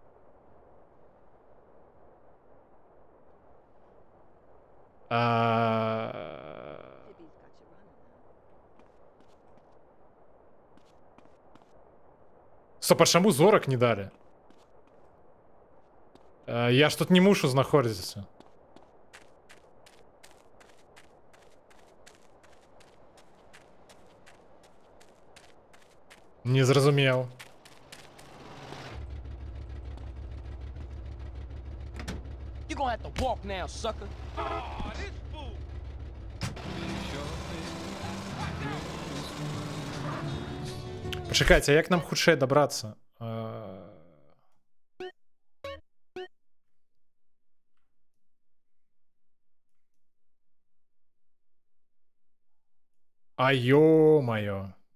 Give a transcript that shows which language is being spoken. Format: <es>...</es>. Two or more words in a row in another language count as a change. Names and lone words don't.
<be>Стоп, а чаму зорак не далі? Я ж тут не мушу знаходзіцца. Не зразумеў.</be> <en>You gonna have to walk now, sucker. Oh, this fool.</en> <be>Пачакайце, а як нам хутчэй дабрацца?</be> <ru>А ё-маё.</ru>